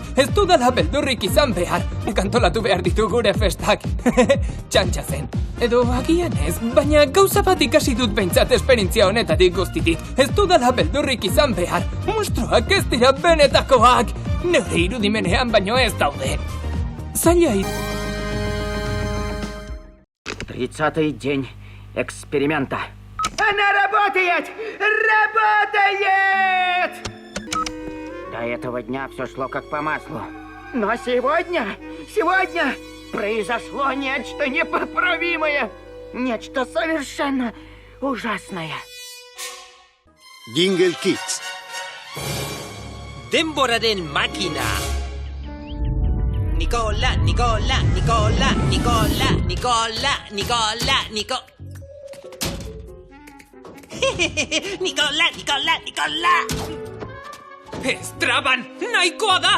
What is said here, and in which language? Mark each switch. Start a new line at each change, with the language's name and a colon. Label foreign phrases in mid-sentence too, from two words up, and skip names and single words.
Basque: Ez dudala beldurrik izan behar. Antolatu behar ditu gure festak. Txantxa zen. Edo agian ez, baina gauza bat ikasi dut behintzat esperientzia honetatik guztitik. Ez dudala beldurrik izan behar. Monstruak ez dira benetakoak. Neure irudimenean baino ez daude. Zailai.
Russian: Тридцатый день эксперимента. Она работает! Работает! До этого дня все шло как по маслу. Но сегодня произошло нечто непоправимое. Нечто совершенно ужасное.
Basque: Jingle Kids. Denboraren makina. Nikola. Nikola. Ez traban, nahikoa da!